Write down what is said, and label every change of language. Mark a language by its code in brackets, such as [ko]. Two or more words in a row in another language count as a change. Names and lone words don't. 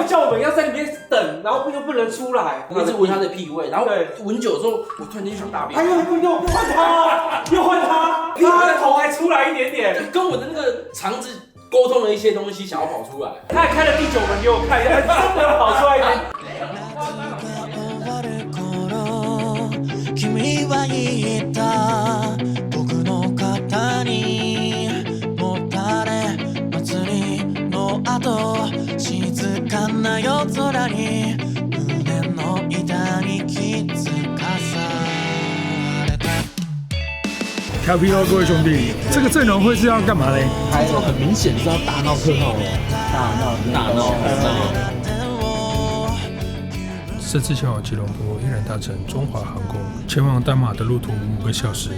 [zh] 又叫我们要在里面等，然后又不能出来，一直闻他的屁味，然后闻久之后，我突然间想大便。又换他，他的头还出来一点点，跟我的那个肠子沟通了一些东西，想要跑出来。他还开了第9门给我看，真的跑出来一点。 [ja] 君は言った僕の肩にもたれ祭りの後静かな夜空に胸の板に気づかされた。 [zh] 调皮喽，各位兄弟，这个阵容会是要干嘛嘞？这种很明显是要大闹特闹哦，大闹。这次前往吉隆坡，依然搭乘中华航空前往丹马的路途5个小时。